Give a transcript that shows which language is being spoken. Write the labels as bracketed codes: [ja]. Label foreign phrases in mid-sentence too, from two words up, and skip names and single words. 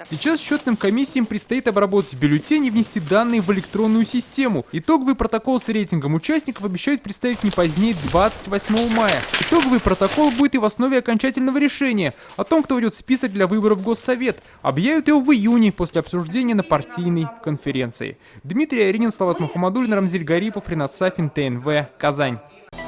[ru] Сейчас счетным комиссиям предстоит обработать бюллетени и внести данные в электронную систему. Итоговый протокол с рейтингом участников обещают представить не позднее 28 мая. Итоговый протокол будет и в основе окончательного решения о том, кто войдет в список для выборов в Госсовет. Объявят его в июне после обсуждения на партийной конференции. Дмитрий Аринин, Салават Мухаммадуллин, Рамзиль Гарипов, Ринат Сафин, ТНВ, Казань.